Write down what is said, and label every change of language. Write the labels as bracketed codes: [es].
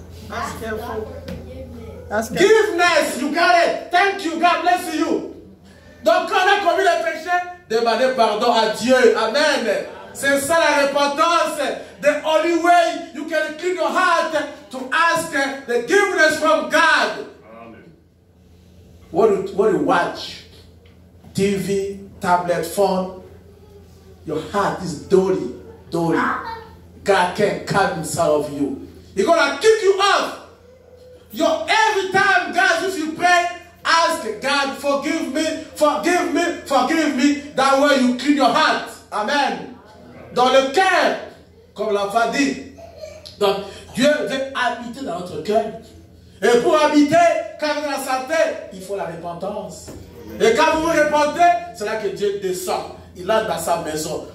[en] Ask God for forgiveness. Forgiveness. You got it. Thank you. God bless you. [fr] Donc quand on a commis le péché, demandez pardon à Dieu. Amen. C'est ça la repentance. [en] The only way you can clean your heart to ask the forgiveness from God. Amen. What do you watch? TV, tablet, phone. Your heart is dirty. Dirty. God can't come inside of you. He's gonna kick you off. Every time, guys, if you pray, ask God, forgive me, forgive me, forgive me. That way you clean your heart. Amen. [fr] Dans le cœur, comme l'enfant dit. Donc, Dieu veut habiter dans notre cœur. Et pour habiter, quand vous êtes dans la santé, il faut la repentance. Et quand vous vous repentez, c'est là que Dieu descend. Il entre dans sa maison.